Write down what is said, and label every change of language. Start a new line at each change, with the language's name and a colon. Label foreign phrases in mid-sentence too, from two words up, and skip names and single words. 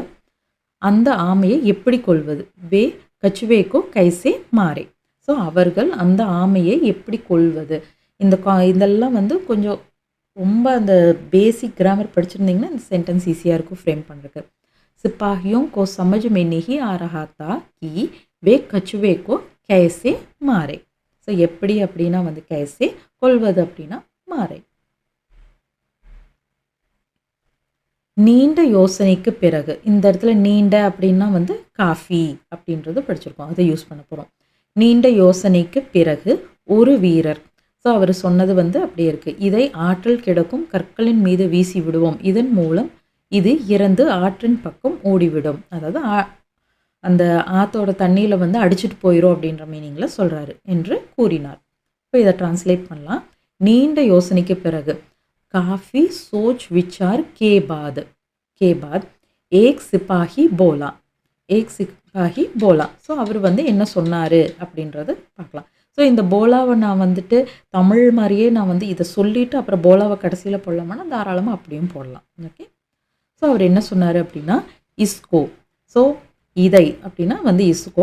Tamil: அந்த ஆமையை எப்படி கொள்வது,
Hindi: वे कछुए को कैसे मारे.
Tamil: ஸோ அவர்கள் அந்த ஆமையை எப்படி கொள்வது, இதெல்லாம் வந்து கொஞ்சம் ரொம்ப அந்த
English: basic grammar
Tamil: படிச்சிருந்தீங்கன்னா இந்த சென்டென்ஸ் ஈஸியாக இருக்கும் ஃப்ரேம் பண்ணுறதுக்கு.
Hindi: சிப்பாஹியோं को समझ में नहीं आ रहा था कि वे कछुए को कैसे मारे.
Tamil: ஸோ எப்படி அப்படின்னா வந்து கைசே, கொள்வது அப்படின்னா மாறே. நீண்ட யோசனைக்கு பிறகு, இந்த இடத்துல நீண்ட அப்படின்னா வந்து காஃபி அப்படின்றது படிச்சிருக்கோம், அதை யூஸ் பண்ண போகிறோம். நீண்ட யோசனைக்கு பிறகு ஒரு வீரர். ஸோ அவர் சொன்னது வந்து அப்படியே இருக்குது. இதை ஆற்றில் கிடக்கும் கற்களின் மீது வீசி விடுவோம், இதன் மூலம் இது இறந்து ஆற்றின் பக்கம் ஓடிவிடும். அதாவது அந்த ஆற்றோட தண்ணியில் வந்து அடிச்சுட்டு போயிடும் அப்படின்ற மீனிங்கில் சொல்கிறாரு என்று கூறினார். இப்போ இதை டிரான்ஸ்லேட் பண்ணலாம். நீண்ட யோசனைக்கு பிறகு,
Hindi: काफ़ी सोच विचार के बाद एक सिपाही बोला.
Tamil: ஸோ அவர் வந்து என்ன சொன்னார் அப்படின்றத பார்க்கலாம். ஸோ இந்த போலாவை நான் வந்துட்டு தமிழ் மாதிரியே நான் வந்து இதை சொல்லிவிட்டு அப்புறம் போலாவை கடைசியில் போடலாமான்னா தாராளமாக அப்படியும் போடலாம். ஓகே, ஸோ அவர் என்ன சொன்னார் அப்படின்னா இஸ்கோ. ஸோ இதை அப்படின்னா வந்து இஸ்கோ.